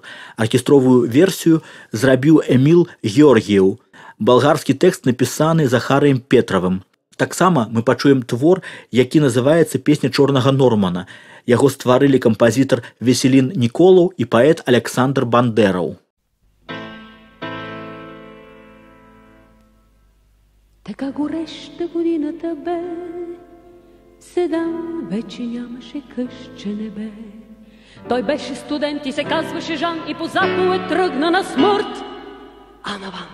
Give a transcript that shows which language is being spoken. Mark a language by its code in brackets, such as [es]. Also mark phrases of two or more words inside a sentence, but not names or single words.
[be] Аркестровую версію зрабіў Эміл Георгіеў. Балгарскі тэкст напісаны Захарыем Петравым. Таксама мы пачуем твор, які называецца «Песня чорнага Нормана». Яго стварылі кампазітар Веселін Ніколаў і паэт Александр Бандераў. [bg] Така гореща годината бе, седан вече нямаше къще небе. Той беше студент и се казваше Жан и по заповед тръгна на смърт, а навън.